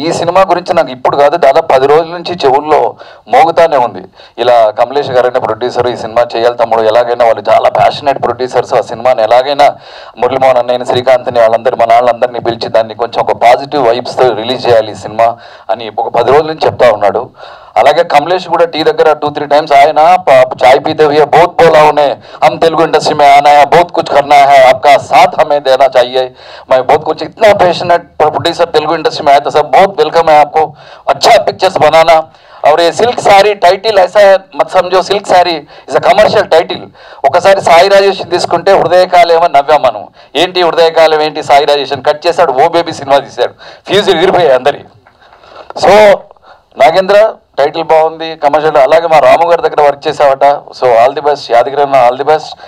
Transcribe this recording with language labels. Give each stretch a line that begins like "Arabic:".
Telugu: ఈ సినిమా గురించి నాకు ఇప్పుడు కాదు, దాదాపు 10 రోజుల నుంచి చెవుల్లో మోగుతానే ఉంది. ఇలా కమలేష్ గారైనా ప్రొడ్యూసర్, ఈ సినిమా చేయాలి తమ్ముడు, ఎలాగైనా వాళ్ళు చాలా ప్యాషనేట్ ప్రొడ్యూసర్స్, ఆ సినిమాని ఎలాగైనా మురళీమోహన్ అన్నయ్యని, శ్రీకాంత్ని, వాళ్ళందరూ మన వాళ్ళందరినీ పిలిచి దాన్ని కొంచెం ఒక పాజిటివ్ వైబ్స్తో రిలీజ్ చేయాలి ఈ సినిమా అని ఒక 10 రోజుల నుంచి చెప్తా ఉన్నాడు. అలాగే కమలేష్ కూడా టీ దగ్గర 2-3
Hindi: टाइम्स
Telugu: ఆయన
Hindi: चाय पीते हुए बहुत बोला उन्हें, हम तेलुगु इंडस्ट्री में आना है, बहुत कुछ करना है, आपका साथ हमें देना चाहिए. मैं बहुत कुछ इतना पैशनेट प्रोड्यूसर तेलुगु इंडस्ट्री में आया था, सब बहुत वेलकम है आपको, अच्छा पिक्चर्स बनाना. और ये सिल्क साड़ी टाइटिल ऐसा है मत समझो,
English: Silk sari is a commercial title.
Telugu: ఒకసారి సాయి రాజేషన్ తీసుకుంటే హృదయకాలేమో నవ్వాం మనం. ఏంటి హృదయకాలం ఏంటి, సాయి రాజేషన్ కట్ చేశాడు, ఓ బేబీ సినిమా తీశాడు, ఫ్యూజులు ఎగిరిపోయాయి అందరి. సో నాగేంద్ర టైటిల్ బాగుంది, కమర్షియల్. అలాగే మా రాము గారి దగ్గర work చేసావట, so
English: All the best.
Telugu: Yadagiri అన్న ఆల్ ది బెస్ట్.